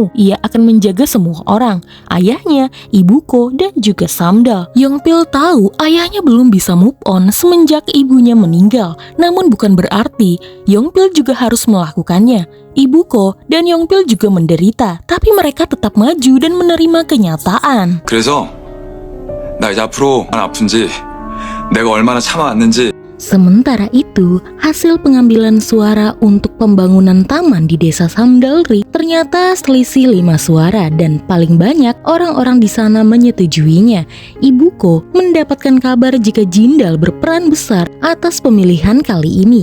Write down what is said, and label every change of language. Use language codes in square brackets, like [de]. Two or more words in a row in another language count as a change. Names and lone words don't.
[id] Ia akan menjaga semua orang, ayahnya, ibuko, dan juga Samdal. Yongpil tahu ayahnya belum bisa [en] move on [id] semenjak ibunya meninggal. Namun bukan berarti Yongpil juga harus melakukannya. Ibuko dan Yongpil juga menderita, tapi mereka tetap maju dan menerima kenyataan. [ko] 그래서 나 이제 앞으로 얼마나 아픈지 내가 얼마나 참아왔는지 [id] Sementara itu, hasil pengambilan suara untuk pembangunan taman di desa Samdalri ternyata selisih 5 suara dan paling banyak orang-orang di sana menyetujuinya. Ibuko mendapatkan kabar jika Jindal berperan besar atas pemilihan kali ini.